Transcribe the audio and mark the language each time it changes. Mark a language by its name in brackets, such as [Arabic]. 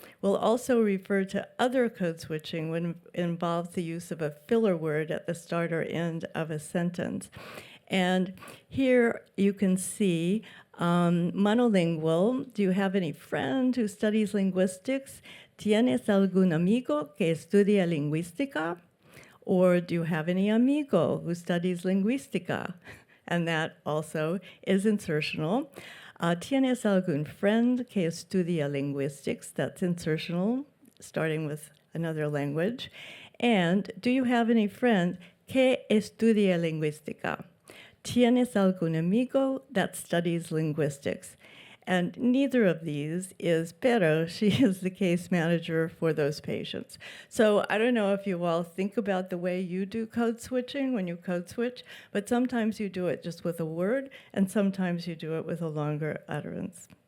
[English] We'll also refer to other code switching when it involves the use of a filler word at the start or end of a sentence. And here you can see monolingual. Do you have any friend who studies linguistics? [Spanish] ¿Tienes algún amigo que estudia lingüística? [English] Or do you have any amigo who studies lingüística? And that also is insertional. [Spanish] ¿Tienes algún friend que estudia linguistics? [English] That's insertional, starting with another language. And do you have any friend [Spanish] que estudia lingüística? ¿Tienes algún amigo [English] that studies linguistics? And neither of these is Pero. She is the case manager for those patients. So I don't know if you all think about the way you do code switching when you code switch, but sometimes you do it just with a word, and sometimes you do it with a longer utterance.